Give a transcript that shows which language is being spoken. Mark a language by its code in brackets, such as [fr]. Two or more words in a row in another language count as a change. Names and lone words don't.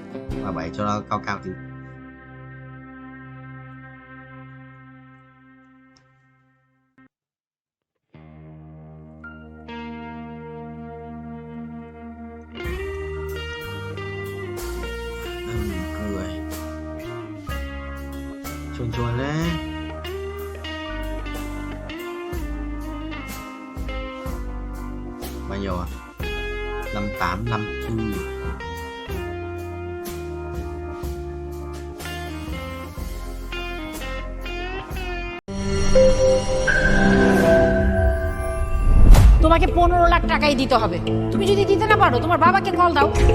[vi] 37 cho nó cao tí. Cười chuồn lên. Bao nhiêu à? 58, 54. [bn] তোমাকে 15 লাখ টাকাই দিতে হবে। তুমি যদি দিতে না পারো তোমার বাবাকে কল দাও।